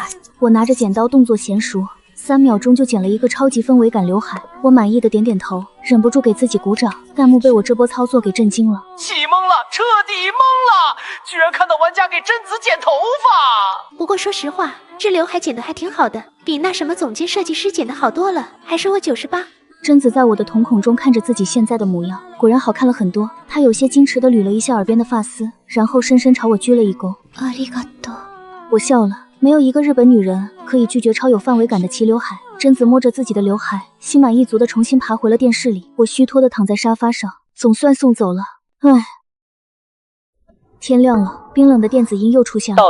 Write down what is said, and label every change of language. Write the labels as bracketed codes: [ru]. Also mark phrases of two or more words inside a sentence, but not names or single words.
[zh] 我拿着剪刀動作嫻熟，3秒鐘就剪了一個超級氛圍感劉海。我滿意的點點頭，忍不住給自己鼓掌。彈幕被我這波操作給震驚了，气懵了，徹底懵了，居然看到玩家給贞子剪頭髮。不過說實話，這劉海剪得還挺好的，比那什麼總監設計師剪得好多了，還是我98。贞子在我的瞳孔中看着自己現在的模樣，果然好看了很多。她有些矜持地捋了一下耳邊的髮絲，然後深深朝我鞠了一躬。ありがとう。我笑了，沒有一個日本女人可以拒絕超有範圍感的齊劉海。貞子摸着自己的劉海，心滿意足地重新爬回了電視裡。我虛脫地躺在沙發上，總算送走了。唉，天亮了，冰冷的電子音又出現了。